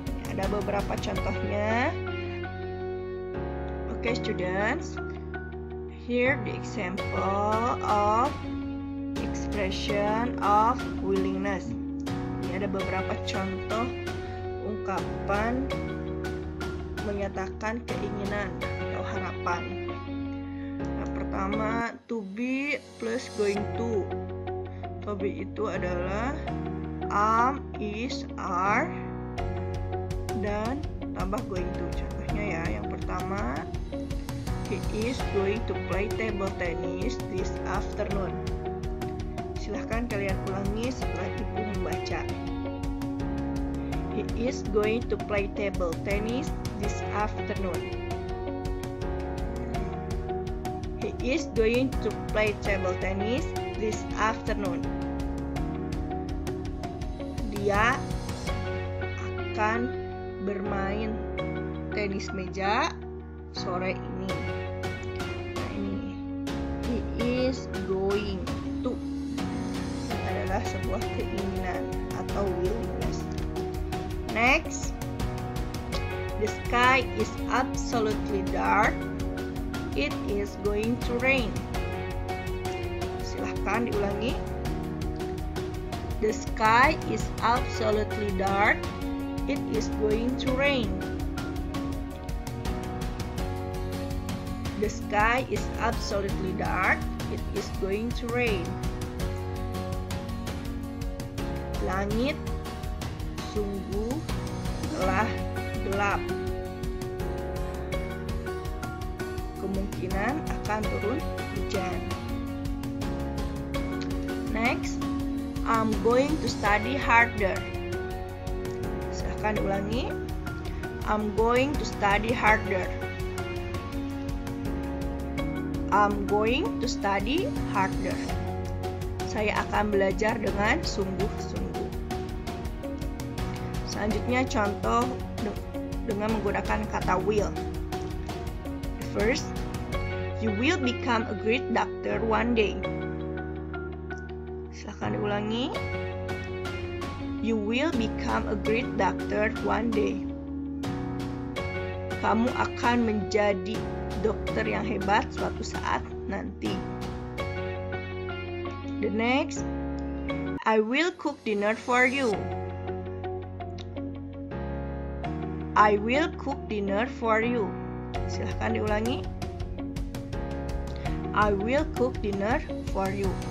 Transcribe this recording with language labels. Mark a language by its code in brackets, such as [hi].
[id] Ada beberapa contohnya. [en] Okay, students, here the example of expression of willingness. [id] Ini ada beberapa contoh ungkapan menyatakan keinginan atau harapan. Yang pertama, [en] to be plus going to. To be [id] itu adalah [en] is, are, [id] dan tambah [en] going to. [id] Contohnya ya, yang pertama, [en] he is going to play table tennis this afternoon. [id] Silahkan kalian ulangi setelah ibu membaca. [en] He is going to play table tennis this afternoon. He is going to play table tennis this afternoon. [id] Dia akan bermain tenis meja sore ini. Nah ini, [en] he is going to. [id] Ini adalah sebuah keinginan atau willingness. [en] Next, the sky is absolutely dark. It is going to rain. [id] Silahkan diulangi. [en] The sky is absolutely dark. It is going to rain. The sky is absolutely dark. It is going to rain. [id] Langit sungguh telah gelap. Kemungkinan akan turun hujan. [en] Next, I'm going to study harder. [id] Silahkan diulangi. [en] I'm going to study harder. I'm going to study harder. [id] Saya akan belajar dengan sungguh-sungguh. Selanjutnya contoh dengan menggunakan kata will. [en] First, you will become a great doctor one day. [id] Silahkan diulangi. [en] You will become a great doctor one day. [id] Kamu akan menjadi dokter yang hebat suatu saat nanti. [en] The next, I will cook dinner for you. I will cook dinner for you. [id] Silahkan diulangi. [en] I will cook dinner for you.